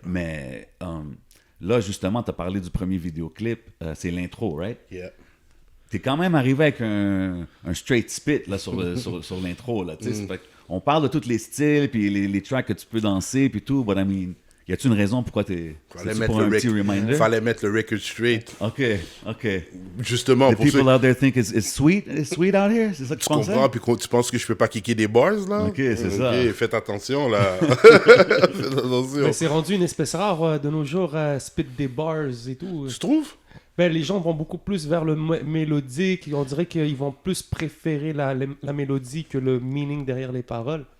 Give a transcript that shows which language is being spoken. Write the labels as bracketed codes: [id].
[fr] Mais là, justement, tu as parlé du premier vidéoclip. C'est l'intro, [en] right? Yeah. [fr] T'es quand même arrivé avec un [en] straight spit [fr] là, sur l'intro. Là, on parle de tous les styles, puis les tracks que tu peux danser, puis tout. [en] But I mean, [fr] y a-tu une raison pourquoi t'es... pour un petit reminder? Fallait mettre le record straight. OK. Justement, [en] The [fr] pour [en] people out there think it's sweet out here? [fr] C'est ça que tu pensais? comprends, puis tu penses que je peux pas kicker des bars, là? OK, c'est ça. Faites attention, là. Faites attention. Mais c'est rendu une espèce rare de nos jours à spit des bars et tout. Tu trouves? Ben, les gens vont beaucoup plus vers le mélodique. On dirait qu'ils vont plus préférer la mélodie que le meaning derrière les paroles.